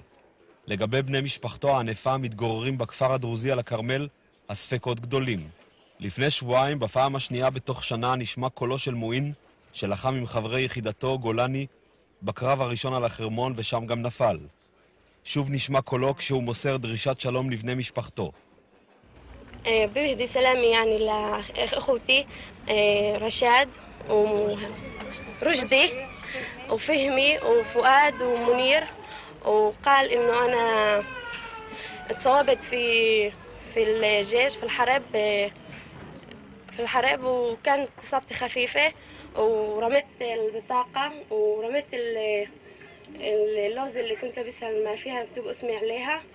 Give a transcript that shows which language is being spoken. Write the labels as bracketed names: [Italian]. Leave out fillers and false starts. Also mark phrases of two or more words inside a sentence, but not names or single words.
[Hebrew] לגבי בני משפחתו הענפה המתגוררים בכפר הדרוזי על הכרמל, הספקות גדולים. לפני שבועיים, בפעם השנייה בתוך שנה, נשמע קולו של מועין, שלחם עם חברי יחידתו, גולני, בקרב הראשון על החרמון ושם גם נפל. שוב נשמע קולו כשהוא מוסר דרישת שלום לבני משפחתו. [Arabic] بهدي سلامي يعني لأخوتي رشاد ورشدي وفهمي وفؤاد ومنير، وقال إنه أنا اتصابت في الجيش في الحرب وكانت إصابتي خفيفة، ورمت البطاقة ورمت اللوز اللي كنت لابسها ما فيها مكتوب اسمي عليها،